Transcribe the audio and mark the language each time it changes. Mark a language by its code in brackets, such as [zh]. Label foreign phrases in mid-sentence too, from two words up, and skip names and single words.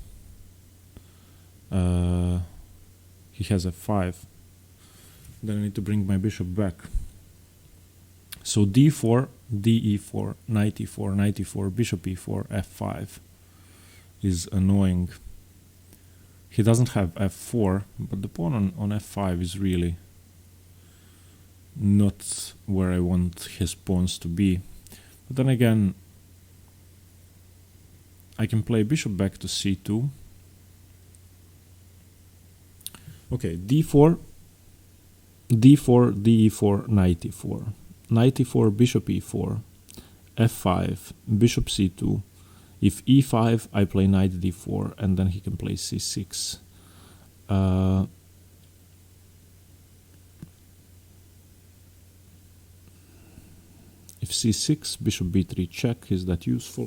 [en] he has f5, then I need to bring my bishop back. So d4, de4, knight e4, bishop e4, f5 is annoying. He doesn't have f4, but the pawn on f5 is really not where I want his pawns to be. But then again, I can play bishop back to c2. Okay, d4, d4, de4, knight e4, knight e4, bishop e4, f5, bishop c2. If e5, I play knight d4, and then he can play c6. If c6, bishop b3 check, is that useful?